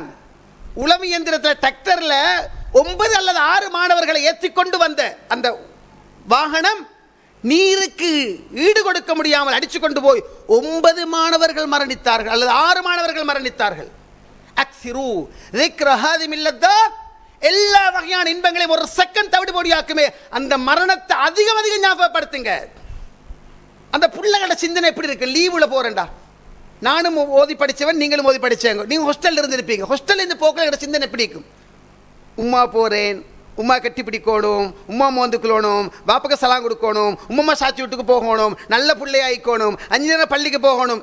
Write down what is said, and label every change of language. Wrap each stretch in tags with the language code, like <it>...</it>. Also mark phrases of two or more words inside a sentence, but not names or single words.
<ta>உளவு இயந்திரத்தில் டிராக்டர்ல 9 அல்லது 6 மாணவர்களை ஏற்றிக்கொண்டு வந்த அந்த வாகனம் நீருக்கு ஈடு கொடுக்க முடியாமல் அடிச்சு கொண்டு போய் 9 மாணவர்கள் மரணித்தார்கள் அல்லது 6 மாணவர்கள் மரணித்தார்கள்.</ta> <ar>அக்ஸிரு ذِكْرَ هَذِهِ اللَّذَّاتِ,</ar> <ta>எல்லா வகையான இன்பங்களையும் ஒரு செகண்ட் தவிடு பொடியாக்குமே. அந்த மரணத்தை அதிகம் அதிகம் ஞாபகப்படுத்துங்க. அந்த பிள்ளைகளோட சிந்தனை எப்படி இருக்கு? லீவுல போறேன்டா, நானும் ஓதி படிச்சவன், நீங்களும் ஓதி படிச்சவங்க, நீங்க ஹாஸ்டல்ல இருந்திருப்பீங்க. ஹாஸ்டல்ல இருந்து போக்கிற சிந்தனை எப்படி இருக்கும்? உம்மா போறேன், உம்மா கட்டி பிடிக்கணும், உம்மா மோந்துக்கணும், பாப்புக்கு சலாம் கொடுக்கணும், உம்மம்மா சாட்சி வீட்டுக்கு போகணும், நல்ல பிள்ளையாயிக்கணும், 5 நேரம் பள்ளிக்கு போகணும்.</ta>